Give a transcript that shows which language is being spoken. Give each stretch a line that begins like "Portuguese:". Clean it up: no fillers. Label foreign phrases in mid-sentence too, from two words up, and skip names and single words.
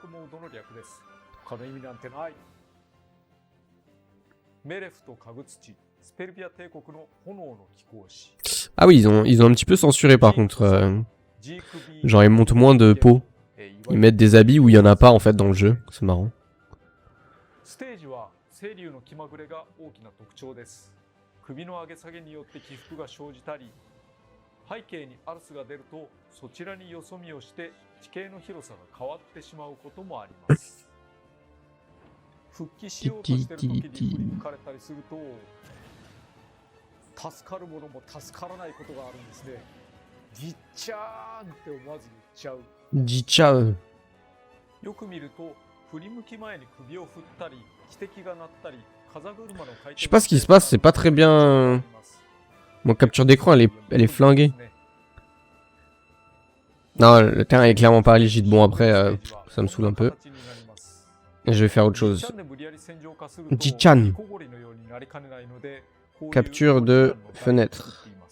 French: Ah oui, ils ont un petit peu censuré par contre. Genre ils montent moins de peau. Ils mettent des habits où il y en a pas en fait dans le jeu. C'est marrant.
Japanese: 首の上げ下げによって起伏が生じたり、背景にアルスが出るとそちらによそ見をして地形の広さが変わってしまうこともあります。復帰しようとしてる時に振り抜かれたりすると、助かるものも助からないことがあるんですね。じっちゃーんって思わず言っちゃう。じっちゃう。よく見ると振り向き前に首を振ったり、汽笛が鳴ったり。
French: Je sais pas ce qui se passe, c'est pas très bien. Mon capture d'écran elle est flinguée. Non, le terrain est clairement pas rigide. Bon après, ça me saoule un peu. Et je vais faire autre chose. Jichan. Capture de fenêtre.